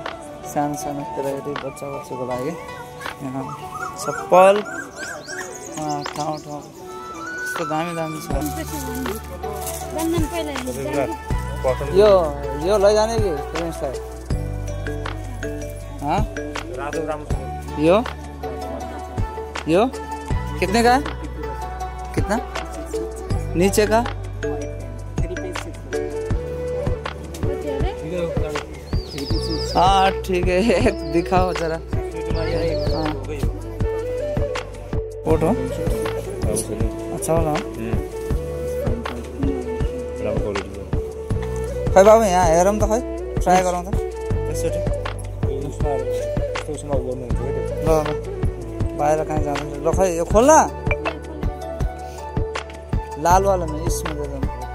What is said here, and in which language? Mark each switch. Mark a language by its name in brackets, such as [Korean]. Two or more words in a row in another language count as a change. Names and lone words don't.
[Nepali] सानो सानो केटाकेटी बच्चा बच्चाको लागि यहाँ चप्पल ठाउँ ठाउँ यस्तो दामी दामी छ। यो लैजाने कि प्रिन्सलाई? [Hindi] यो कितने का है? कितना नीचे का? हाँ ठीक है, एक दिखाओ जरा। [Nepali] फोटो अच्छा होला। खै बाबु यहाँ हेरौँ त, खै ट्राई गरौँ त एकचोटि। ल बाहिर कहाँ जाँदैछ? ल खै यो खोल्ला [Hindi] लाल वाला में इसमें दे दो।